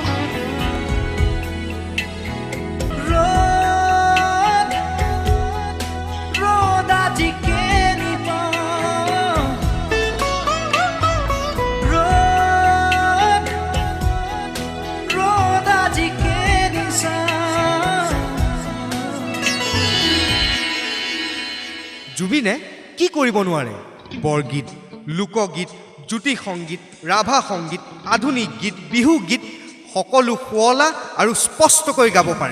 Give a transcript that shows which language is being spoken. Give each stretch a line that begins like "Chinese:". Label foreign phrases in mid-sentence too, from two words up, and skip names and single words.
Assamese: रोद आज के निपा, रोद आज के निशा। জুবিনে কি কৰিব নোৱাৰে? বৰগীত, লোকগীত, জ্যোতি সংগীত, ৰাভা সংগীত, আধুনিক গীত, বিহু গীত সকলো শুৱলা আৰু স্পষ্টকৈ গাব পাৰে।